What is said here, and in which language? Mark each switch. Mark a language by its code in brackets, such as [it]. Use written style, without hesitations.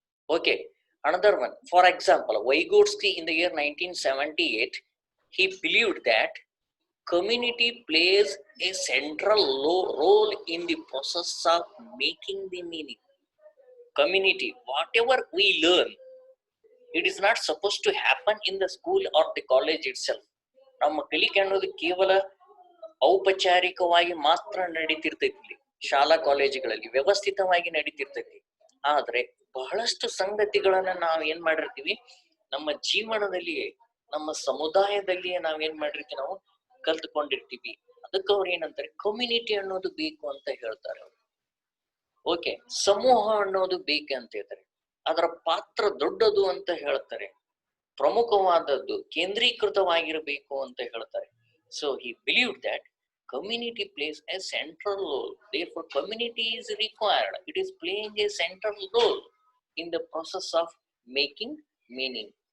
[en] Okay, another one. For example, Vygotsky in the year 1978, he believed that community plays a central role in the process of making the meaning. Community, whatever we learn, it is not supposed to happen in the school or the college itself. [kn] ನಮ್ಮ ಕಲಿಕೆ ಅನ್ನೋದು ಕೇವಲ ಔಪಚಾರಿಕವಾಗಿ ಮಾತ್ರ ನಡೀತಿರ್ತೈತಿ ಶಾಲಾ ಕಾಲೇಜುಗಳಲ್ಲಿ ವ್ಯವಸ್ಥಿತವಾಗಿ ನಡೀತಿರ್ತೈತಿ. ಆದ್ರೆ ಬಹಳಷ್ಟು ಸಂಗತಿಗಳನ್ನ ನಾವ್ ಏನ್ ಮಾಡಿರ್ತೀವಿ ನಮ್ಮ ಜೀವನದಲ್ಲಿಯೇ ನಮ್ಮ ಸಮುದಾಯದಲ್ಲಿಯೇ ನಾವ್ ಏನ್ ಮಾಡಿರ್ತೀವಿ ನಾವು ಕಲ್ತ್ಕೊಂಡಿರ್ತೀವಿ. ಅದಕ್ಕೆ ಅವ್ರು ಏನಂತಾರೆ ಕಮ್ಯುನಿಟಿ ಅನ್ನೋದು ಬೇಕು ಅಂತ ಹೇಳ್ತಾರೆ. ಓಕೆ, ಸಮೂಹ ಅನ್ನೋದು ಬೇಕು ಅಂತ ಹೇಳ್ತಾರೆ. ಅದರ ಪಾತ್ರ ದೊಡ್ಡದು ಅಂತ ಹೇಳ್ತಾರೆ, ಪ್ರಮುಖವಾದದ್ದು, ಕೇಂದ್ರೀಕೃತವಾಗಿರಬೇಕು ಅಂತ ಹೇಳ್ತಾರೆ. [en] So he believed that community plays a central role, therefore community is required. It is playing a central role in the process of making meaning.